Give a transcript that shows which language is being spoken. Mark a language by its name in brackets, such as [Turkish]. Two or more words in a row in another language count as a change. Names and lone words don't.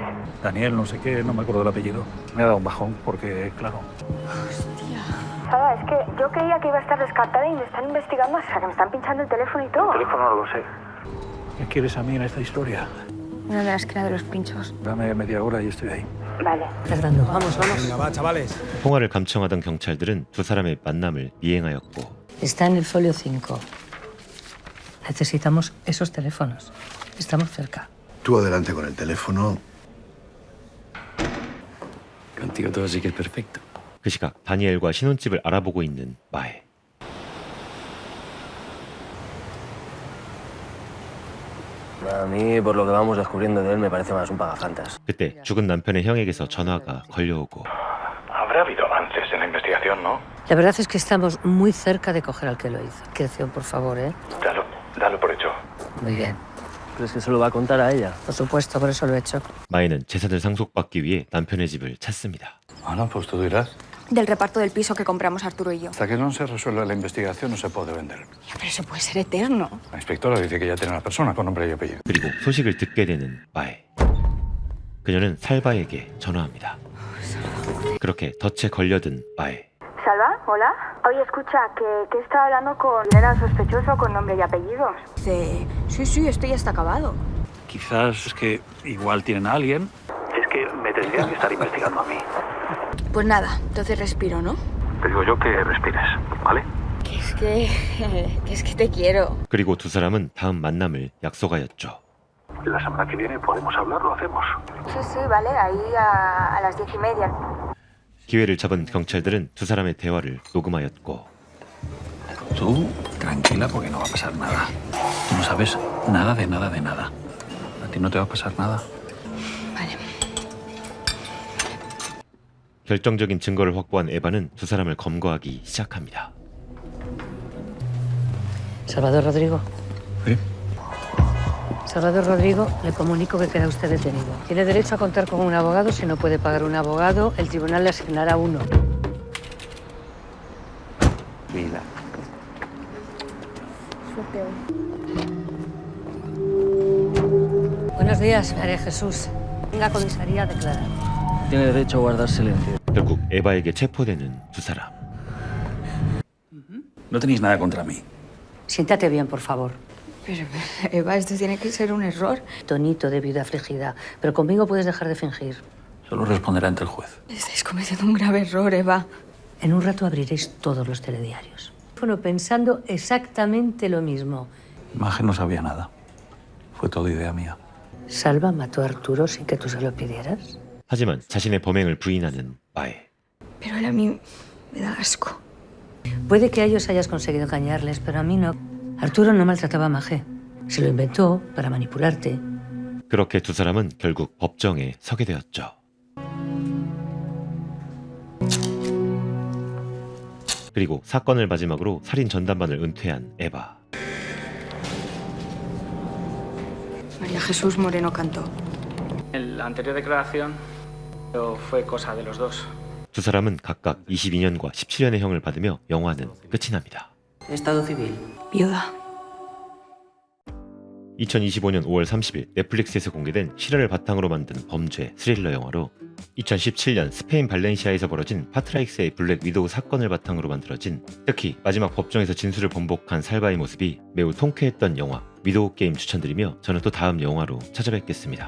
[Spanish] Daniel, no sé qué, no me acuerdo del apellido. Me ha dado un bajón porque, claro, Salva, es que yo creía que iba a estar descartada y me están investigando, o sea, que me están pinchando el teléfono y todo. El teléfono no lo sé. ¿qué quieres a mí en esta historia? Una de las que era de los pinchos. Dame media hora y estoy ahí. Vale. Fernando, vamos, vamos. Venga, va, chavales. [Korean] 통화를 감청하던 경찰들은 두 사람의 만남을 미행하였고 [Spanish] Está en el folio 5. Necesitamos esos teléfonos. Estamos cerca. Tú adelante con el teléfono. Contigo todo sí que es perfecto. [Korean] 그 시각 다니엘과 신혼집을 알아보고 있는 마에. [Spanish] A mí, por lo que vamos descubriendo de él, me parece más un pagafantas. [Korean] 그때 죽은 남편의 형에게서 전화가 걸려오고 [Spanish] Habrá habido avances en la investigación, ¿no? La verdad es que estamos muy cerca de coger al que lo hizo. Discreción, por favor, ¿eh? Dalo por hecho. Muy bien. ¿Crees que se lo va a contar a ella? Por supuesto, por eso lo he hecho. [Korean] 마에는 재산을 상속받기 위해 남편의 집을 찾습니다. [Spanish] Bueno, pues tú dirás. Del reparto del piso que compramos Arturo y yo. Hasta que no se resuelva la investigación no se puede vender. Ya, pero eso puede ser eterno. La inspectora dice que ya tiene una persona con nombre y apellido. [Korean] 그리고 소식을 듣게 되는 마에. 그녀는 살바에게 전화합니다. 그렇게 덫에 걸려든 마에. [Spanish] Salva, hola. Oye, escucha, que está hablando con... Era sospechoso con nombre y apellidos. Dice, sí, esto ya está acabado. Quizás es que igual tienen a alguien. Es que me tendrían que estar investigando a mí. Pues nada, entonces respiro, ¿no? Te digo yo que respires, ¿vale? Es que te quiero. [Korean] 그리고 두 사람은 다음 만남을 약속하였죠. [Spanish] La semana que viene podemos hablar, lo hacemos. Sí, vale, ahí a las 10:30. [Korean] 기회를 잡은 경찰들은 두 사람의 대화를 녹음하였고 [Spanish] Tú, tranquila, porque no va a pasar nada. Tú no sabes nada de nada de nada. A ti no te va a pasar nada. Vale. [Korean] 결정적인 증거를 확보한 에바는 두 사람을 검거하기 시작합니다. [Spanish] Salvador Rodrigo. ¿Sí? Salvador Rodrigo, le comunico que queda usted detenido. Tiene derecho a contar con un abogado. Si no puede pagar un abogado, el tribunal le asignará uno. Vida. Buenos días, María Jesús. Venga a comisaría a declarar. Tiene derecho a guardar silencio. [Korean] 결국 에바에게 체포되는 두 사람. [Spanish] No tenéis nada contra mí. Siéntate bien, por favor. Pero, Eva, esto tiene que ser un error. Tonito de viuda afligida. Pero conmigo puedes dejar de fingir. Solo responderá ante el juez. Estáis cometiendo un grave error, Eva. En un rato abriréis todos los telediarios. Bueno, pensando exactamente lo mismo. Imagen no sabía nada. Fue todo idea mía. Salva mató a Arturo sin que tú se lo pidieras. [Korean] 하지만 자신의 범행을 부인하는 마에. [Spanish] Pero él a mí me da asco. Puede que a ellos hayas conseguido engañarles, pero a mí no. Arturo no maltrataba a Magé. Se lo inventó para manipularte. [Korean] 그렇게 두 사람은 결국 법정에 서게 되었죠. 그리고 사건을 마지막으로 살인 전담반을 은퇴한 에바. [Spanish] María Jesús Moreno cantó. La anterior declaración fue cosa de los dos. [Korean] 두 사람은 각각 22년과 17년의 형을 받으며 영화는 끝이 납니다. [Spanish] Estado civil. Viuda. [Korean] 2025년 5월 30일 넷플릭스에서 공개된 실화를 바탕으로 만든 범죄 스릴러 영화로 2017년 스페인 발렌시아에서 벌어진 파트라익스의 블랙 위도우 사건을 바탕으로 만들어진, 특히 마지막 법정에서 진술을 번복한 살바의 모습이 매우 통쾌했던 영화 위도우 게임 추천드리며 저는 또 다음 영화로 찾아뵙겠습니다.